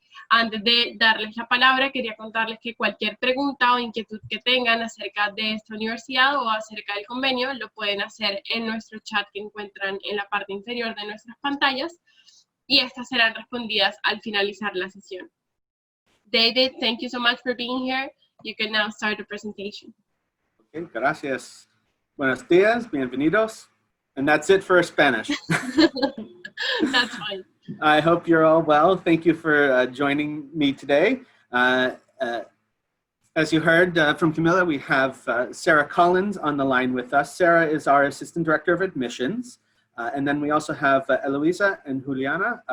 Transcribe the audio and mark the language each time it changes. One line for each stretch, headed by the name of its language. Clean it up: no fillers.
Spanish: Antes de darles la palabra, quería contarles que cualquier pregunta o inquietud que tengan acerca de esta universidad o acerca del convenio, lo pueden hacer en nuestro chat que encuentran en la parte inferior de nuestras pantallas, y estas serán respondidas al finalizar la sesión.
English: David, thank you so much for being here. You can now start the presentation.
Spanish: Okay, gracias. Buenos días, bienvenidos.
English: And that's it for Spanish. That's fine. I hope you're all well. Thank you for joining me today. As you heard from Camilla, we have Sarah Collins on the line with us. Sarah is our Assistant Director of Admissions. And then we also have Eloisa and Juliana.